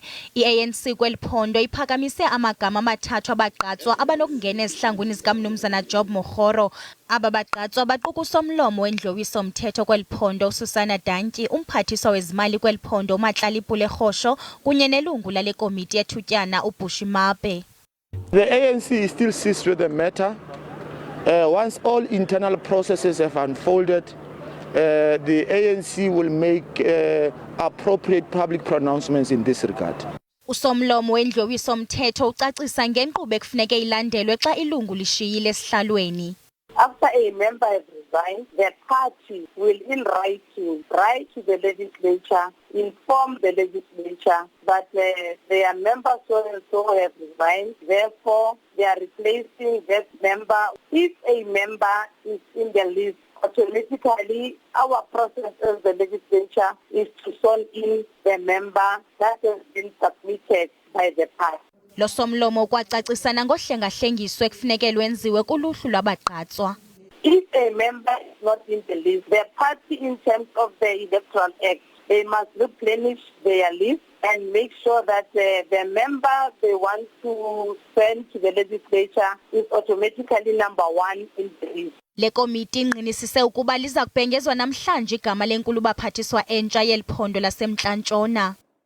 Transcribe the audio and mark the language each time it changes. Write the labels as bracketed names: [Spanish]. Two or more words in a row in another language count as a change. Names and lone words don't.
[Xhosa] iANC kweli phondo iphakamise amagama amathathu abagqatswa abanokungena ezihlangwini zikamnumzana Job Mokgoro. Aba bagqatswa baquka usomlomo wendlowiso-mthetho kweli phondo Susana Dantyi, umphathiswa wezimali kweli phondo uMatlalipule Rhosho kunye nelungu lale komiti yethutyana uBushimape. [English] The ANC still sits with the matter. Once all internal processes have unfolded, the ANC will make appropriate public pronouncements in this regard. [Xhosa] Usomlomo wendlowiso-mthetho ucacisa ngenkqubo ekufuneke ilandelwe xa ilungu lishiyile esihlalweni. [English] After a member has resigned, the party will in writing write to the legislature, inform the legislature that their member so and so have resigned, therefore they are replacing that member. If a member is in the list, automatically our process as the legislature is to sworn in the member that has been submitted by the party. [Xhosa] Lo somlomo kwacacisana ngohlengahlengiso ekufuneke lwenziwe kuluhlu lwabagqatswa. [English] If a member is not in the list, the party in terms of the Electoral Act, they must replenish their list and make sure that the member they want to send to the legislature is automatically number one in the list. [Xhosa] Le komiti ingqinisise ukuba liza kubhengezwa namhlanje igama lenkulubaphathiswa entsha yeli phondo laseMntla Ntshona.